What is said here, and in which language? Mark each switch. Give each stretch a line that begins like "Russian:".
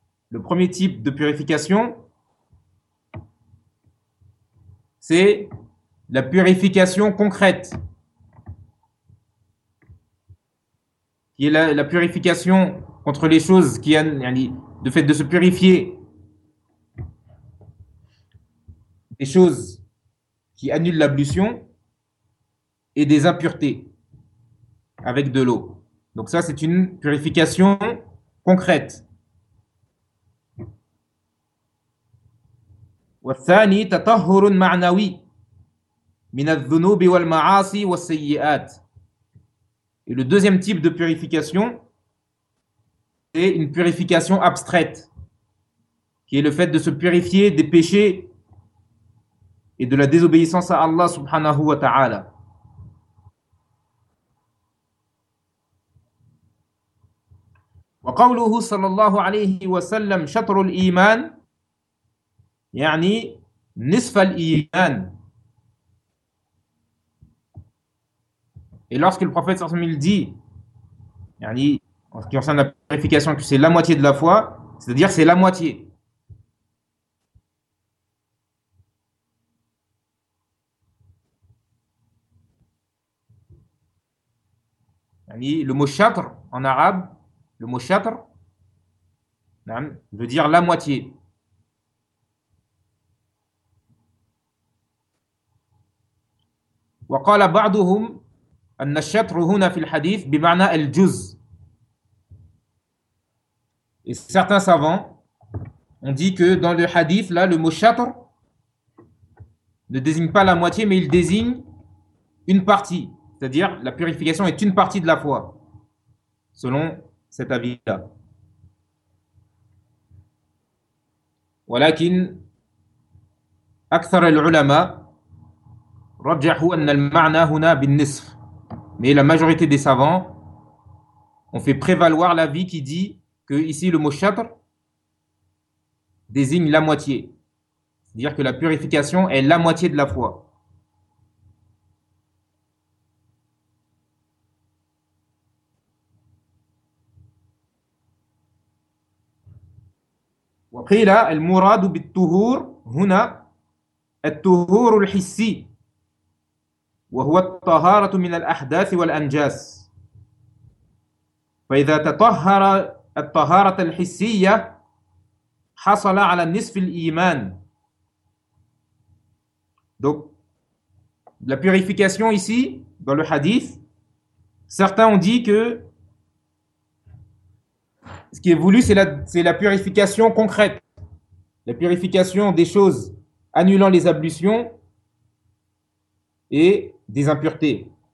French: Le premier type de purification, c'est la purification concrète, qui est la purification contre les choses qui ont le fait de se purifier. Des choses qui annulent l'ablution et des impuretés avec de l'eau. Donc ça, c'est une purification concrète.
Arabic: والثاني تطهر معنوي من الذنوب والمعاصي والسيئات.
French: Et le deuxième type de purification, c'est une purification abstraite, qui est le fait de se purifier des péchés et de la désobéissance à Allah
Arabic: subhanahu wa ta'ala. وقوله صلى الله عليه وسلم شطر الإيمان يعني نصف الإيمان.
French: Et lorsque le prophète
Arabic: صلى الله عليه وسلم
French: dit, يعني en ce qui concerne la purification, que c'est la moitié de la foi, c'est-à-dire c'est la moitié. Le mot châtre en arabe, le mot châtre veut dire la moitié.
Arabic: وقال بعضهم أن الشطر هنا في الحديث بمعنى الجزء.
French: Et certains savants ont dit que dans le hadith, là, le mot châtre ne désigne pas la moitié, mais il désigne une partie. C'est-à-dire, la purification est une partie de la foi, selon cet avis-là.
Arabic: ولكن أكثر العلماء رجحوا أن المعنى هنا بالنصف.
French: Mais la majorité des savants ont fait prévaloir l'avis qui dit que ici le mot châtre désigne la moitié. C'est-à-dire que la purification est la moitié de la foi.
Arabic: وقيل المراد بالطهور هنا الطهور الحسي وهو الطهارة من الأحداث والأنجاس فإذا تطهر الطهارة الحسية حصل على نصف الإيمان.
French: Donc la purification ici dans le hadith, certains ont dit que ce qui est voulu, c'est la purification concrète, la purification des choses annulant les ablutions et des impuretés.